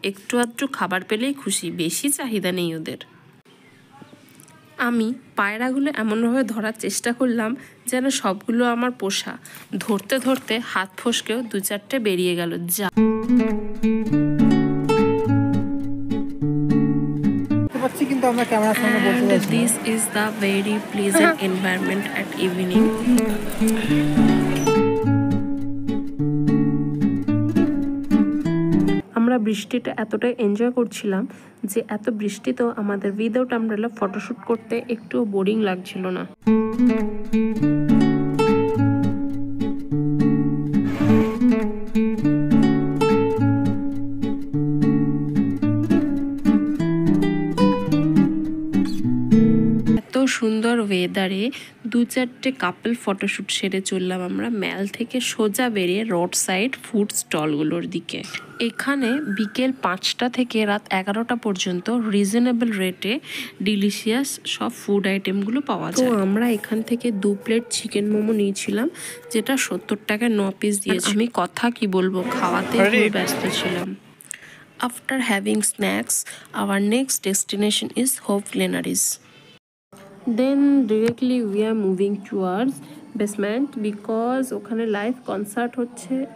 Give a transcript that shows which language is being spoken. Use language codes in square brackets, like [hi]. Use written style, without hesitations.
[bn] একটু আধটু খাবার পেলেই খুশি, বেশি চাহিদা নেই ওদের। আমি পায়রাগুলো এমনভাবে ধরার চেষ্টা করলাম যেন সবগুলো আমার পোষা। ধরতে ধরতে হাত ফসকেও 2-4টে বেরিয়ে গেল। যা কিন্তু আমরা ক্যামেরার সামনে বলতে যাচ্ছি। [en] This is the very pleasant environment at evening. [bn] আমরা বৃষ্টিটা এতটাই এনজয় করছিলাম যে এত বৃষ্টিতেও আমাদের উইদাউট আমব্রেলা ফটোশুট করতে একটুও বোরিং লাগছিল না। সুন্দর ওয়েদারে 2-4টে কাপল ফটোশুট সেরে চললাম আমরা ম্যাল থেকে সোজা বেরিয়ে রোড সাইড ফুড স্টলগুলোর দিকে। এখানে বিকেল 5টা থেকে রাত 11টা পর্যন্ত রিজনেবল রেটে ডিলিশিয়াস সব ফুড আইটেমগুলো পাওয়া যায়। তো আমরা এখান থেকে 2 প্লেট চিকেন মোমো নিয়েছিলাম, যেটা 70 টাকায় 9 পিস দিয়েছে। আমি কথা কি বলবো, খাওয়াতে খুব ব্যস্ত ছিলাম। [en] After having snacks, our next destination is Hope Glenaries. Then directly we are moving towards basement because [bn] ওখানে লাইভ কনসার্ট হচ্ছে।